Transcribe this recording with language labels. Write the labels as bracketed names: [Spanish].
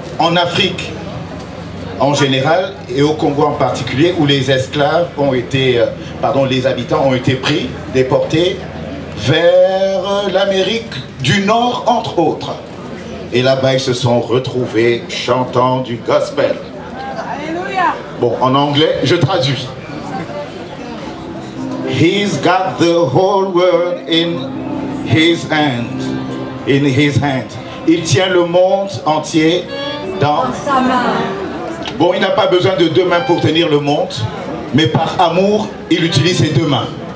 [French] En Afrique, en général, et au Congo en particulier, où les esclaves ont été, les habitants ont été pris, déportés vers l'Amérique du Nord, entre autres. Et là-bas, ils se sont retrouvés chantant du gospel. Bon, en anglais, je traduis. [English] He's got the whole world in his hand. In his hand. [French] Il tient le monde entier dans sa main. Bon, il n'a pas besoin de deux mains pour tenir le monde, mais par amour, il utilise ses deux mains.